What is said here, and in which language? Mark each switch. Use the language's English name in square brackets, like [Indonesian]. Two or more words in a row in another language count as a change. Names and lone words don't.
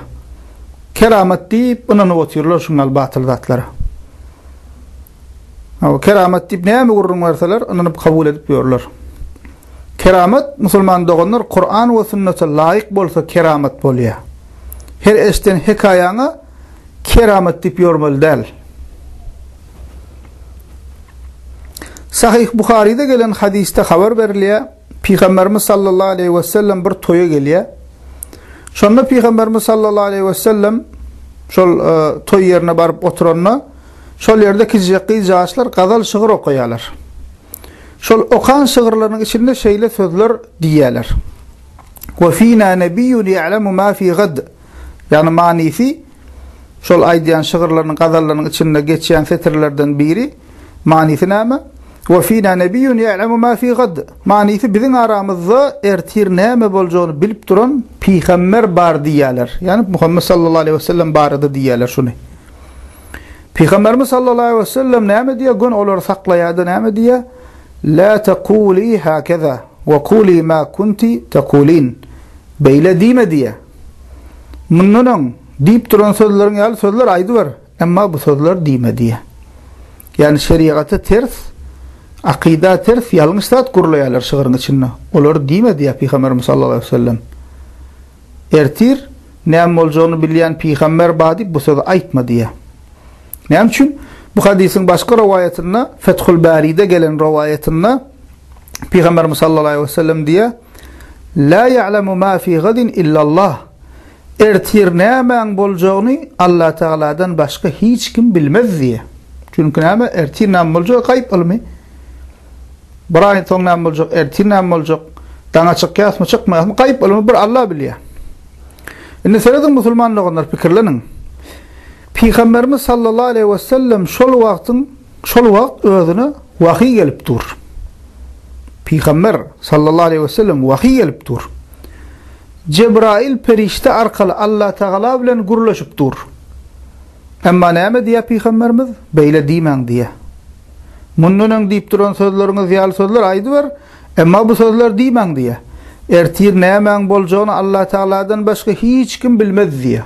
[Turkmen] Keramet diýip ynany otyrlar şuňal batıl zatlara. Keramet diýip näme gurrun berseler ynany kabul edip ýörler. Keramet musulman doganlar Kur'an we sünnete laýyk bolsa keramet bolýar. Her eşden hekaýaňa keramet diýip ýörmeli däl. Sahih Buhari'de gelen hadiste haber berilýär. Peygamberimiz [Arabic] صلى الله عليه وسلم [Turkmen] bir toya gelýär. Şonda Peygamberimiz [Arabic] صلى الله عليه وسلم [Turkmen] şol toy yerine barıp oturanna şol yerde kizjaqi jaşlar gazal şygyr okuýarlar. Şol okan şygyrlarynyň içinde şeýle sözler diýerler. [Arabic] وفينا نبي يعلم ما في غد. [Turkmen] Yani manisi şol aýdýan şygyrlarynyň gazallarynyň içinde geçýän setirlerden biri manisi näme? [Arabic] وفينا نبي يعلم ما في غد. [Turkmen] Manisi biziň aramyzda ertir näme boljagyny bilip duran peýgamber bar diýerler. Yani Muhammed [Arabic] صلى الله عليه وسلم [Turkmen] barada diýerler şunu. Peygamberimiz [Arabic] صلى الله عليه وسلم [Turkmen] näme diýär? Gün olar saklaýardy näme diýär? [Arabic] لا تقولي هكذا وقولي ما كنت تقولين. [Turkmen] Beýle diýme diýär. Mundan diýip duran sözleriň ýaly sözler aýdy bar, emma bu sözler diýme diýär. Yani şeriaty ters, akida ters, ýalňyş zat gurulaýarlar şygyryň içinde. Olar diýme diýär Peygamberimiz [Arabic] صلى الله عليه وسلم. [Turkmen] Ertir näme boljagyny bilýän peýgamber badi bu sözi aýtma diýär. Näme üçin? Bu hadisin başka rivayetinde Fethul Bari'de gelen rivayetinde Peygamberimiz [Arabic] صلى الله عليه وسلم [Turkmen] diye [Arabic] لا يعلم ما في غد إلا الله. [Turkmen] Ertir näme boljagyny Allah Taala'dan başka hiç kim bilmez diye. Çünkü näme ertir näme boljak gaýp ilmi. Biraýyn soň näme boljak, ertir näme boljak, daňa çykýasmy çykmaýasmy gaýp ilmi bir Allah bilýär. Indi seredin musulmanlygyňlar pikirleniň. Peygamberimiz [Arabic] صلى الله عليه وسلم [Turkmen] şol wagt özüne wahy gelip dur. Peygamber [Arabic] صلى الله عليه وسلم [Turkmen] wahy gelip dur. Cebrail perişte arkaly Allah Taala bilen gurlaşyp dur. Emma näme diýär Peygamberimiz? Beýle diýmäň diýär. Mundan diýip duran sözleriňiz ýaly sözler aýdy bar, emma bu sözler diýmäň diýär. Ertir näme boljagyny Allah Taala'dan başga hiç kim bilmez diýär.